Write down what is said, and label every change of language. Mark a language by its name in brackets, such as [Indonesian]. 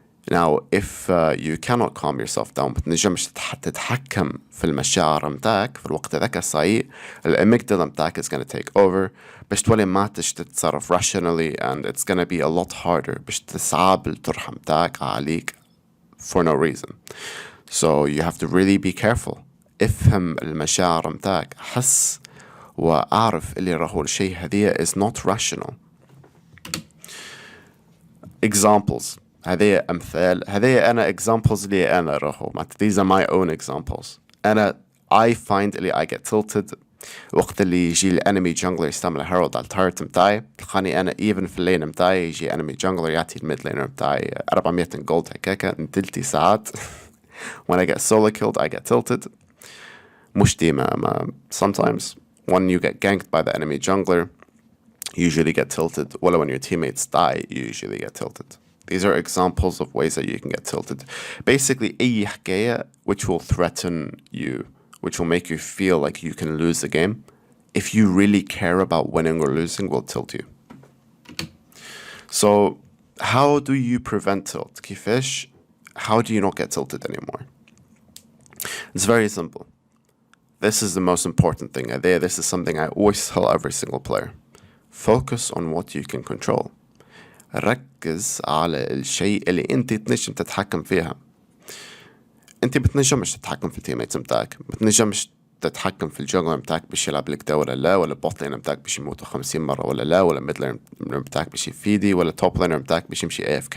[English] Now, if you cannot calm yourself down, [Arabic] بتنجمش تتحكم في المشاعر متاعك في الوقت ذاك الصعيب, الاميجدلا متاعك [English] is gonna take over, [Arabic] باش تولي ما تتصرف [English] rationally, and it's gonna be a lot harder [Arabic] باش تصعب الطرح متاعك عليك [English] for no reason. So you have to really be careful. [Arabic] افهم المشاعر متاعك, حس وأعرف اللي راهو الشيء هذية [English] is not rational. Examples. [Arabic] هذه أمثال, هذه أنا [English] examples [Arabic] اللي أنا راهو. [English] These are my own examples. [Arabic] أنا [English] I find [Arabic] اللي [English] I get tilted [Arabic] وقت اللي يجي الانمي جونجلر يستعمل هيرالد على التارت متاعي. تلقاني أنا [English] even [Arabic] في اللين متاعي يجي انمي جونجلر يعطي الميد لينر متاعي 400 جولد هكاكا نتلتي ساعات. [English] When I get solo killed, I get tilted. [Arabic] مش ديما, [English] sometimes when you get ganked by the enemy jungler, you usually get tilted. Well, when your teammates die, you usually get tilted. These are examples of ways that you can get tilted. Basically, [Arabic] أي حكاية [English] which will threaten you, which will make you feel like you can lose the game, if you really care about winning or losing, will tilt you. So, how do you prevent tilt? [Arabic] kifech? [English] How do you not get tilted anymore? It's very simple. This is the most important thing. This is something I always tell every single player. Focus on what you can control. [Arabic] ركز على الشيء اللي انت تنجم تتحكم فيها. انت بتنجمش تتحكم في التيميتس متاعك, بتنجمش تتحكم في الجونجلر متاعك باش يلعب لك دا ولا لا, ولا البوت لينر متاعك باش يموتوا 50 مرة ولا لا, ولا الميد لينر متاعك باش يفيدي, ولا التوب لينر متاعك باش يمشي AFK.